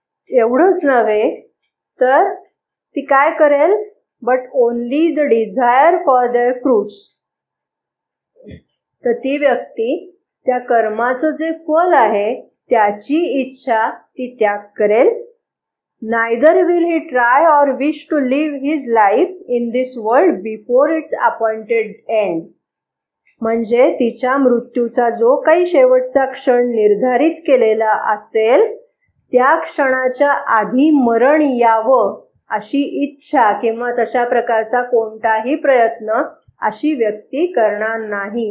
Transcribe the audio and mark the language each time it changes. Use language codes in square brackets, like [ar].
[mr] एवढंच नव्हे तर ती काय करेल, [en] But only the desire for their fruits. [mr] तर ती व्यक्ती त्या कर्माचं जे फल आहे त्याची इच्छा ती त्याग करेल. [en] Neither will he try or wish to live his life in this world before its appointed end. [mr] म्हणजे तिच्या मृत्यूचा जो काही शेवटचा क्षण निर्धारित केलेला असेल त्या क्षणाच्या आधी मरण यावं अशी इच्छा किंवा तशा प्रकारचा कोणताही प्रयत्न अशी व्यक्ती करणार नाही.